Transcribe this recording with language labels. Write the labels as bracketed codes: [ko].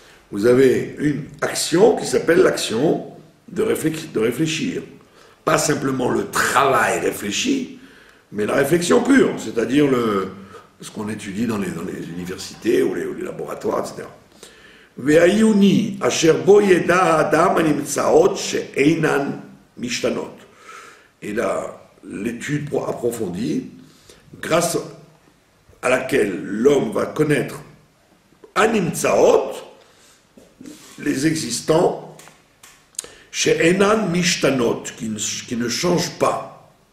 [fr] Vous avez une action qui s'appelle l'action de réfléchir. Pas simplement le travail réfléchi, mais la réflexion pure, c'est-à-dire ce qu'on étudie dans les universités ou les laboratoires, etc. [he] והעיוני אשר בו ידע האדם הנמצאות שאינן משתנות. [fr] Et là, l'étude approfondie, grâce à laquelle l'homme va connaître [he] הנמצאות, [fr] les existants, [he] שאינן משתנות, [fr] qui ne changent pas.